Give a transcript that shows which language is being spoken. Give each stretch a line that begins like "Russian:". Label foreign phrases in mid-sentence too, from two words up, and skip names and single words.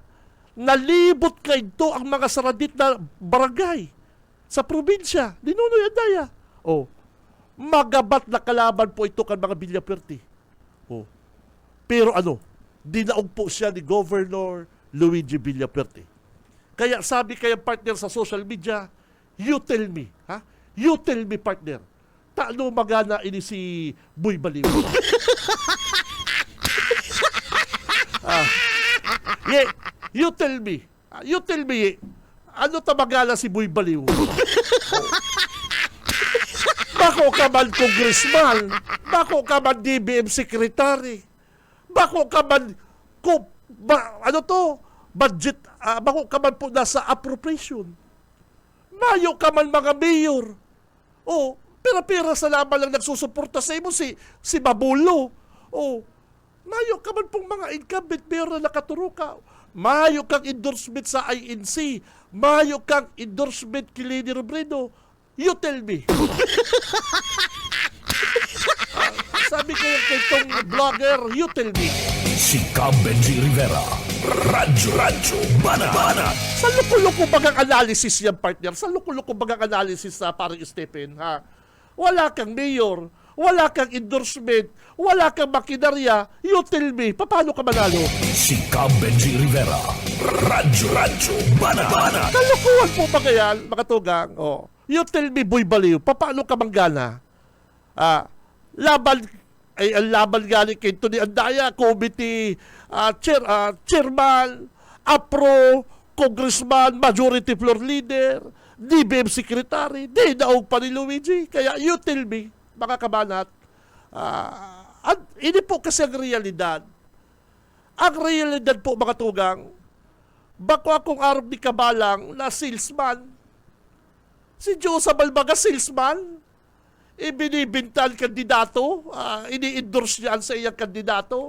Bikol: Nalibot ka ito ang mga saradit na barangay sa probinsya ni Nunoy Andaya. Magabat na kalaban po ito kan mga Villapuerte. Pero dinaog po siya ni Governor Luigi Villapuerte. Kaya sabi kaya partner sa social media,
English: you tell me, You tell me,
Bikol: partner, taano magana ini si Boy Baliw?
English: You tell me.
Bikol: Ano tamagala si Boy Baliw? Bako ka man congressman, bako ka man DBM secretary, bako ka man budget, bako ka man po nasa appropriation. Mayo ka man mga mayor. Pera-pera sa laban lang nagsusuporta sa imo si Babulo. Mayo ka man pong mga incumbent mayor na nakaturukaw. Mayo kang endorsement sa INC. Mayo kang endorsement kay Leni Robredo.
English: You tell me.
Bikol: Sabi ko kay itong vlogger,
English: you tell me.
Bikol: Si Cam Benji Rivera. Radyo Banat. Sa loko-loko bagang analysis yan, partner? Sa loko-loko bagang analysis sa parang Stephen, ha?
Filipino: Wala kang mayor, wala kang endorsement, wala kang makinarya,
English: you tell me,
Filipino: paano ka manalo? Si Cam Benji Rivera. Radyo Banat. Kalokohan po ba yan, mga tugang?
Bikol: Oh.
English: You tell me,
Bikol: Boy Baliw, paano ka manggana? Ang laban galing kay Tony Andaya, committee, chairman, APRO, congressman, majority floor leader, DBM secretary, di naog pa ni Luigi.
English: Kaya you tell me,
Filipino: mga kabanat, hindi po kasi ang realidad.
Bikol: Ang realidad po, mga tugang, bako akong araw ni Kabalang na salesman. Si Joseph Balbaga, salesman. Ibinibintan kandidato, ini-endorse niya sa iyang kandidato.